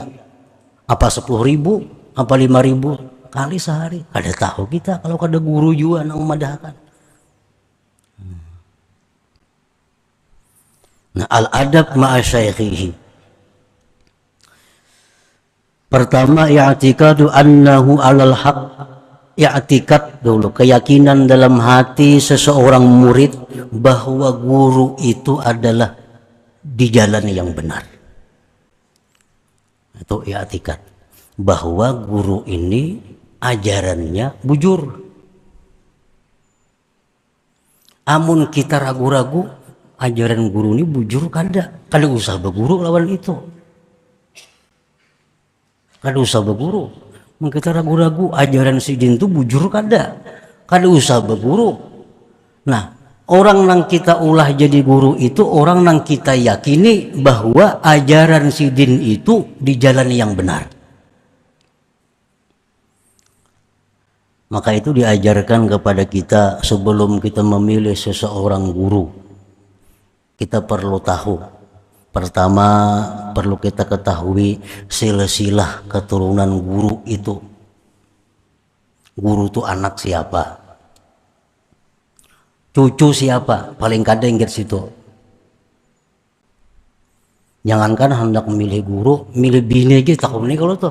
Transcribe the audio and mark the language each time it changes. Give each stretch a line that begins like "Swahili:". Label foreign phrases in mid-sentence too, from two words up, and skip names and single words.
Indonesian: Apa 10.000? Apa 5.000? Kali sehari?
Banjar: Kada tahu kita kalau kada guru juga nang memadahkan. Nah,
Arabic: الأدب مع شيخه.
Indonesian: Pertama,
Arabic: اعتقاد أنه على الحق,
Indonesian: i'tikad dulu, keyakinan dalam hati seseorang murid bahwa guru itu adalah di jalan yang benar. Itu i'tikad bahwa guru ini ajarannya bujur.
Banjar: Amun kita ragu-ragu ajaran guru ini bujur kada usah berguru lawan itu. Kada usah berguru. Mun kita ragu-ragu ajaran si jin itu bujur kada usah berguru.
Indonesian: Nah, orang yang kita ulah jadi guru itu orang yang kita yakini bahwa ajaran si jin itu di jalan yang benar. Maka itu diajarkan kepada kita sebelum kita memilih seseorang guru. Kita perlu tahu. Pertama, perlu kita ketahui silsilah keturunan guru itu. Guru itu anak siapa? Cucu siapa? Paling kadang ingat situ. Jangankan hendak memilih guru, milih bini aja takut nih kalau tuh.